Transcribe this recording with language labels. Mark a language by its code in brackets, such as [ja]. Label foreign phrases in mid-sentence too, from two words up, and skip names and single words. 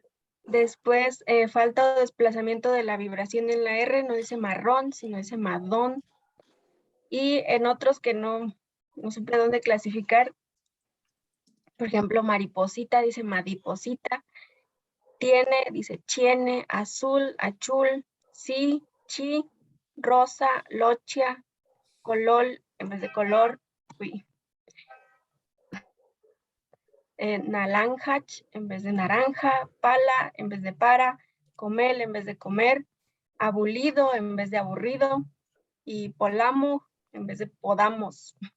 [es] Después, falta o desplazamiento de la vibración en la R, no dice marrón, sino dice madón. Y en otros que no supe dónde clasificar, por ejemplo, mariposita dice madiposita, tiene, dice chiene, azul, achul, sí, chi, rosa, lochia, colol, en vez de color, uy. naranjach en vez de naranja, pala en vez de para, comel en vez de comer, abulido en vez de aburrido y polamo en vez de podamos.